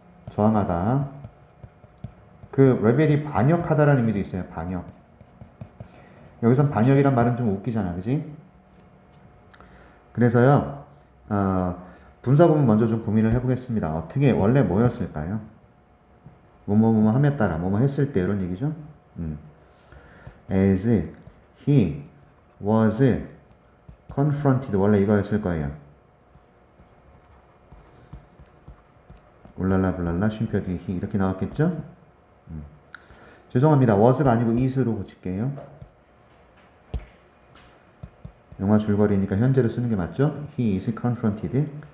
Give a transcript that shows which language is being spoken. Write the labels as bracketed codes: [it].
[ko] 저항하다. 그 rebel이 반역하다라는 의미도 있어요. 반역. 여기서 반역이란 말은 좀 웃기잖아, 그지? 그래서요, 분사 부분 먼저 좀 고민을 해보겠습니다. 어떻게 원래 뭐였을까요? 뭐뭐 함에 따라 뭐뭐 했을 때 이런 얘기죠. [en] As he was confronted [ko] 원래 이거였을 거예요. 울랄라 불랄라 쉼표 뒤에 he 이렇게 나왔겠죠? 죄송합니다. was가 아니고 is로 고칠게요. 영화 줄거리니까 현재로 쓰는 게 맞죠? [en] He is confronted.